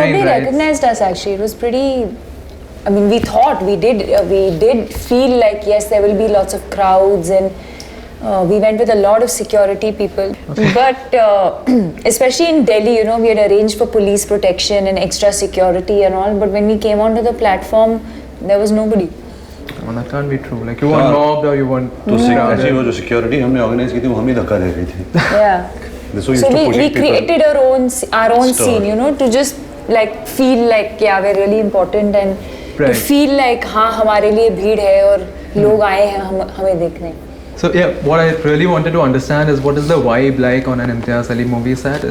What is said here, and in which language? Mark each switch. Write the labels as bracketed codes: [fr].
[en] Nobody recognized us actually. It was pretty. I mean, we thought we did feel like yes, there will be lots of crowds, and we went with a lot of security people. Okay. But especially in Delhi, you know, we had arranged for police protection and extra security and all. But when we came onto the platform, there was nobody. Well, that can't be true. Like you weren't mobbed or you weren't. [hi] तो actually वो जो security हमने organize की थी वो हम ही धक्का दे रही थी. [en] Yeah. So we created our own scene, you know, to just like feel like yeah, we're really important and to feel like [hi] हाँ हमारे लिए भीड़ है और लोग आए हैं हमें देखने. [en] So yeah, what I really wanted to understand is what is the vibe like on an Imtiaz Ali movie set?